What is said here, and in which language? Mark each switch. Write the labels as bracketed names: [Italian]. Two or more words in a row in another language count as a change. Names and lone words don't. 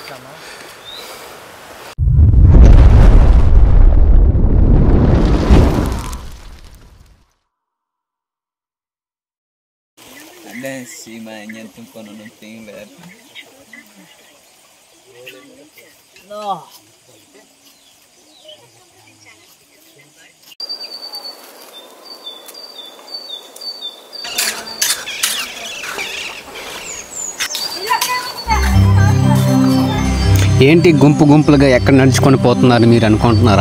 [Portuguese] sim, mas não quando não tem, velho. Não. [Telugu] ఏంటి గుంపు గుంపులుగా ఎక్కడ నడుచుకొని పోతున్నారు మీరు అనుకుంటున్నారా?